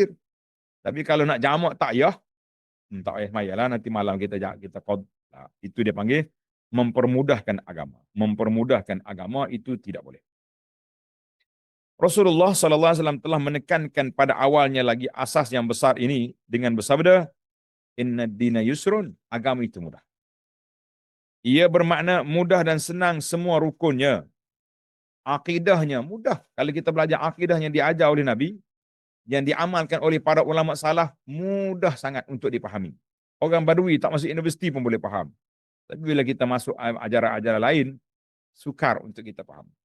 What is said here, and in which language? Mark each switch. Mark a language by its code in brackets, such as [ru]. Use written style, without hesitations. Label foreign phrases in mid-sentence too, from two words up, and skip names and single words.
[ms] Tapi kalau nak jamak takyah, tak payah mayalah, nanti malam kita qad. Itu dia panggil mempermudahkan agama. Mempermudahkan agama itu tidak boleh. Rasulullah SAW telah menekankan pada awalnya lagi asas yang besar ini dengan bersabda, [ar] إن الدين يسر, [ms] agama itu mudah. Ia bermakna mudah dan senang semua rukunnya. Akidahnya mudah. Kalau kita belajar akidah yang diajar oleh Nabi, yang diamalkan oleh para ulama salaf, mudah sangat untuk dipahami. Orang Badui tak masuk universiti pun boleh faham. Tapi bila kita masuk ajaran-ajaran lain, sukar untuk kita faham.